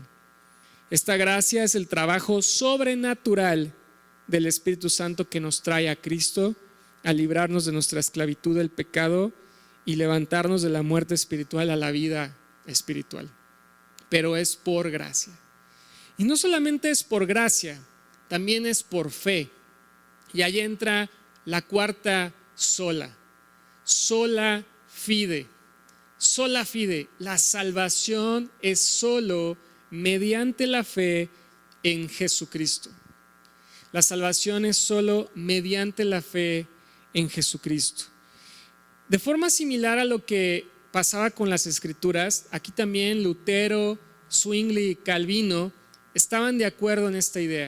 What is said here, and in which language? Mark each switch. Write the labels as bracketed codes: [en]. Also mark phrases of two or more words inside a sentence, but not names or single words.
[es] Esta gracia es el trabajo sobrenatural del Espíritu Santo que nos trae a Cristo a librarnos de nuestra esclavitud del pecado y levantarnos de la muerte espiritual a la vida espiritual. Pero es por gracia. Y no solamente es por gracia, también es por fe. Y ahí entra la cuarta sola. [la] Sola fide. Sola fide. [es] La salvación es solo mediante la fe en Jesucristo. La salvación es solo mediante la fe en Jesucristo. De forma similar a lo que pasaba con las Escrituras, aquí también Lutero, Zwingli y Calvino estaban de acuerdo en esta idea.